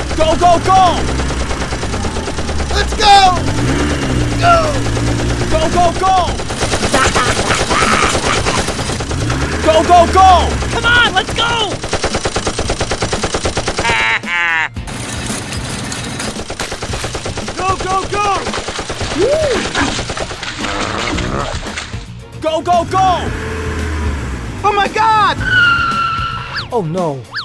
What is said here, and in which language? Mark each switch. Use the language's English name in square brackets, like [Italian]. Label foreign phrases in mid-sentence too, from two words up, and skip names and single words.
[English] Go, go, go! Let's go! Go! Go, go, go! Go, go, go! Come on, let's go! Go, go, go! Go, go, go! Oh my God! Oh no.